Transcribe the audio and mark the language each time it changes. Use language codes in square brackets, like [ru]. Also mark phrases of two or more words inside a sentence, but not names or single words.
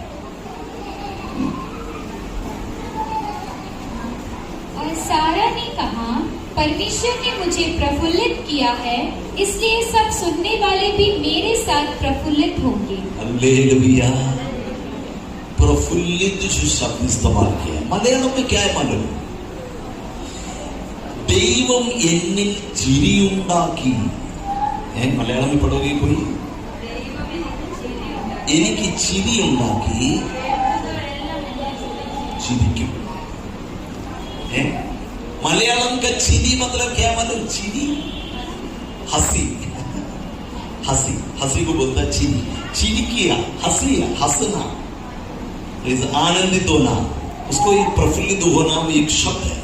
[hi] और सारा ने कहा परमेश्वर ने मुझे प्रफुल्लित किया है, इसलिए सब सुनने वाले भी मेरे साथ प्रफुल्लित होंगे। हालेलुया। प्रफुल्लित जो शब्द इस्तेमाल किया है, मलयालम में क्या है मालूम? [ml] ദൈവം എന്നിൽ ചിരിയുണ്ടാക്കി। [hi] മലയാളം में पढ़ोगे कोई? [ml] എനിക്ക് ചിരിയുണ്ടാക്കി, ചിരിക്കും। [hi] मलयालम का चिरी मतलब क्या मालूम? चिरी, हंसी, हंसी, हंसी को बोलता है चिरी। चिरी किया, हंसी, हंसना, आनंदित होना, उसको एक प्रफुल्लित होना भी एक शब्द है।